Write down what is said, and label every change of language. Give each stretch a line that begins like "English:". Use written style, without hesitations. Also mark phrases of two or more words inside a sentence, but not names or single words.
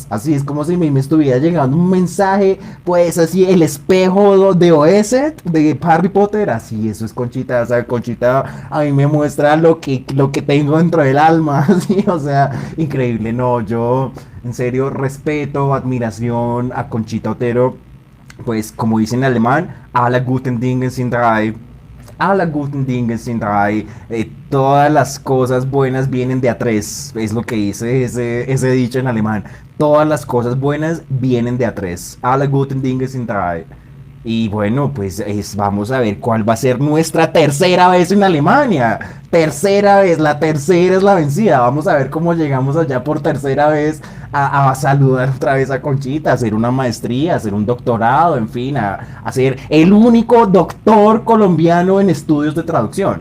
Spanish: Así es como si me estuviera llegando un mensaje, pues así, el espejo de OS, de Harry Potter. Así, eso es Conchita. O sea, Conchita a mí me muestra lo que tengo dentro del alma. Así, o sea, increíble. No, yo... En serio, respeto, admiración a Conchita Otero, pues como dicen en alemán,
German: alle guten Dinge sind drei. Alle guten Dinge sind drei.
Spanish: Todas las cosas buenas vienen de a tres, es lo que dice ese dicho en alemán. Todas las cosas buenas vienen de a tres.
German: Alle guten Dinge sind drei.
Spanish: Y bueno, pues vamos a ver cuál va a ser nuestra tercera vez en Alemania. Tercera vez, la tercera es la vencida. Vamos a ver cómo llegamos allá por tercera vez a saludar otra vez a Conchita, a hacer una maestría, a hacer un doctorado, en fin, a ser el único doctor colombiano en estudios de traducción.